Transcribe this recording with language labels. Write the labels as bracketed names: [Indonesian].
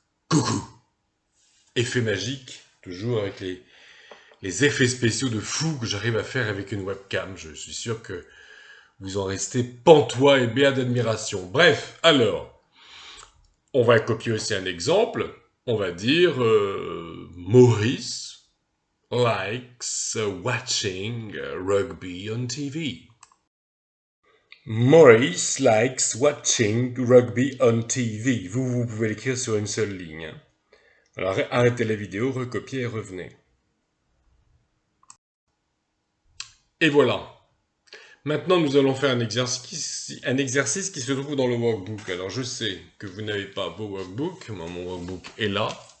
[French] Coucou! Effet magique, toujours avec les effets spéciaux de fou que j'arrive à faire avec une webcam. Je suis sûr que vous en restez pantois et béats d'admiration. Bref, alors, on va copier aussi un exemple. On va dire [English] Maurice likes watching rugby on TV. Maurice likes watching rugby on TV. [French] Vous pouvez l'écrire sur une seule ligne. Alors arrêtez la vidéo, recopiez et revenez. Et voilà. Maintenant, nous allons faire un exercice qui se trouve dans le workbook. Alors, je sais que vous n'avez pas vos workbooks. Moi, mon workbook est là.